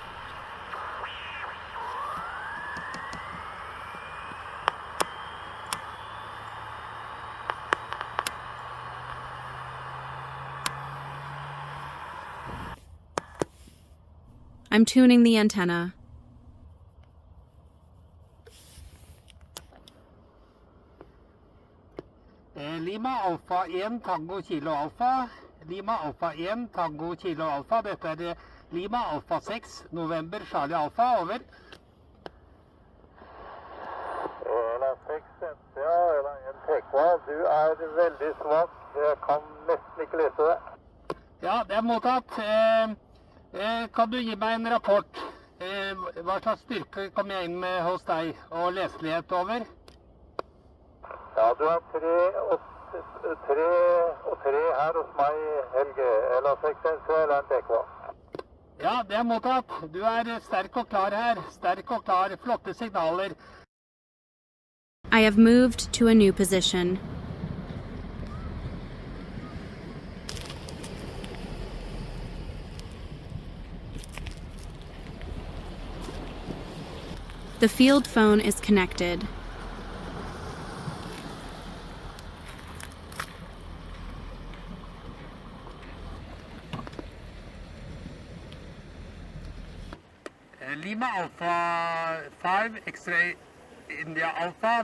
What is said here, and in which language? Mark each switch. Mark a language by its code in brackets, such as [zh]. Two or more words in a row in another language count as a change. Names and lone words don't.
[en] I'm tuning the antenna. Lima Alpha 1 Tango Kilo Alpha. Lima Alpha 1 Tango Kilo Alpha. [no] Dette er Lima Alpha 6 November Charlie Alpha. Over. du veldig svak. Jeg kan nesten ikke lese det. Ja, det er mottatt. Kan du gi meg en rapport? Hva slags styrke kom jeg inn med hos deg, og leselighet over? Ja, du er 3 og 3 her hos meg, Helge. Eller 6 eller en DK. Ja, det er mottatt. Du er sterk og klar her. Sterk og klar. Flotte signaler. [en] I have moved to a new position. The field phone is connected. Lima Alpha 5, X-ray India Alpha.